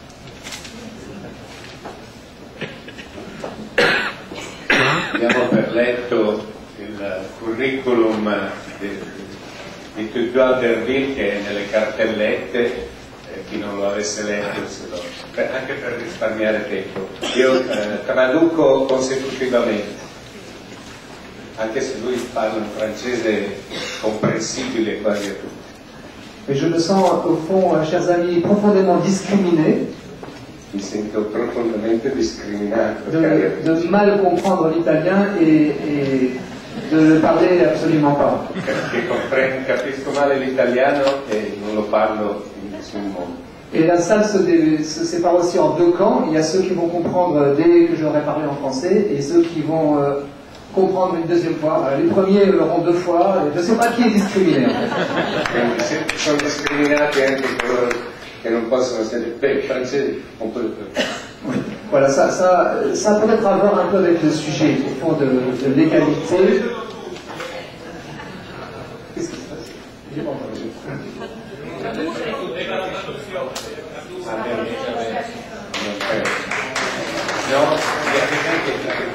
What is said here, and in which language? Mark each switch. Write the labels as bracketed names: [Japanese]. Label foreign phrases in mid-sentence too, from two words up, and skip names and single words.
[Italian] Abbiamo per letto il curriculum di Edouard Derville che è nelle cartellette, chi non lo avesse letto anche per risparmiare tempo. Io traduco consecutivamente, anche se lui parla un francese comprensibile quasi a tutti. [French] Mais je me sens, au fond, chers amis, profondément discriminé [Italian] Mi sento profondamente discriminato [French] de mal comprendre l'italien et de le parler absolument pas. [Italian] perché capisco male l'italiano e non lo parlo in nessun modo. [French] Et la salle se sépare aussi en deux camps. Il y a ceux qui vont comprendre dès que j'aurai parlé en français et ceux qui vont comprendre une deuxième fois. Les premiers l'auront deux fois. Je ne sais pas qui est discriminé. [Italian] Quindi sono discriminati anche coloro che non possono essere francesi, [French] on peut le faire. Voilà, ça peut-être à voir un peu avec le sujet au fond de l'égalité. Qu'est-ce qui se passe? J'ai pas entendu. No, il y a quelqu'un qui est là.